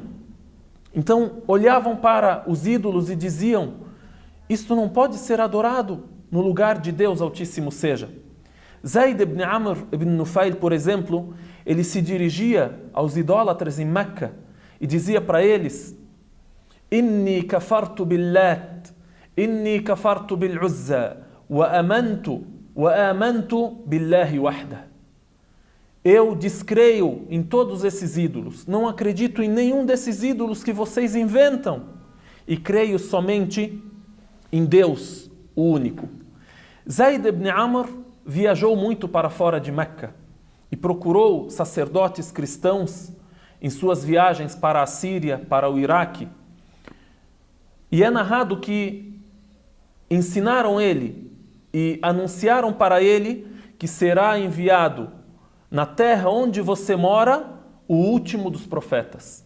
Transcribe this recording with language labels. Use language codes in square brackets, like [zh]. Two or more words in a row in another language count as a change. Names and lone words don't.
[pt] Então, olhavam para os ídolos e diziam: isto não pode ser adorado no lugar de Deus Altíssimo seja. Zayd ibn Amr ibn Nufail, por exemplo, ele se dirigia aos idólatras em Meca e dizia para eles: [ar] إني كفرت باللات إني كفرت بالعزى وآمنت بالله وحده. [pt] Eu descreio em todos esses ídolos, não acredito em nenhum desses ídolos que vocês inventam, e creio somente em Deus, o único. Zayd ibn Amr viajou muito para fora de Meca e procurou sacerdotes cristãos em suas viagens para a Síria, para o Iraque. E é narrado que ensinaram ele e anunciaram para ele que será enviado na terra onde você mora o último dos profetas.